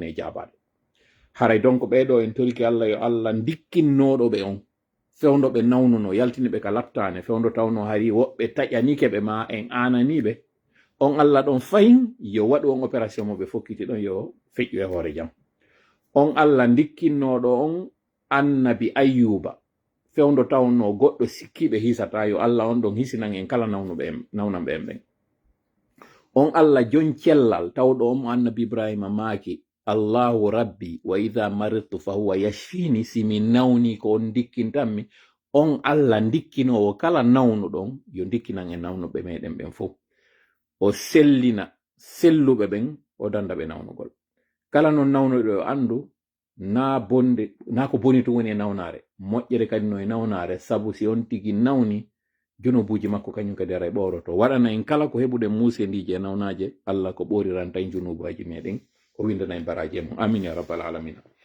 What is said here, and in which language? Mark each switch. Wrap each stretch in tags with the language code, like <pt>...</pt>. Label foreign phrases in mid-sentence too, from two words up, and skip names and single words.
<ff>e jaabade haray donc ɓeɗo en toriki Allah yo Allah dikkinnoɗo ɓe on fewndo ɓe nawnuno yaltini ɓe ka lattane fewndo tawno hari woɓɓe taƴanike ɓe ma en ananiɓe on Allah ɗon fayin yo waɗu on opération mo ɓe fokkiti ɗon yo feƴƴu e hoore jam on Allah dikkinnoɗo on annabi Ayyuba fewndo tawno goɗɗo sikkiɓe hisata yo Allah on ɗon hisinan en kala nawnaɓe en ɓen on Allah jon cellal tawɗo on mo annabi Ibrahima maaki Allahu rabbi</ff> <ar>وإذا مرضت فهو يشفين</ar> <ff>simi nawni ko on dikkintanmi on Allah dikkinowo kala nawnuɗon yo dikkinan en nawnuɓe meɗen ɓen fof o sellina selluɓe ɓen o danda ɓe nawnugol kala non nawnuɗo yo andu na bonde na ko boni to woni e nawnare moƴƴere kadi no e nawnare sabu si on tigi nawni junubuji makko kañum kadi ara e ɓoroto waɗana en kala ko heɓuɗen musendiji e nawnaje Allah ko ɓoriran tan junubuji meɗen o windana en baraji e mum</ff> <ar>آمين يا رب العالمين</ar>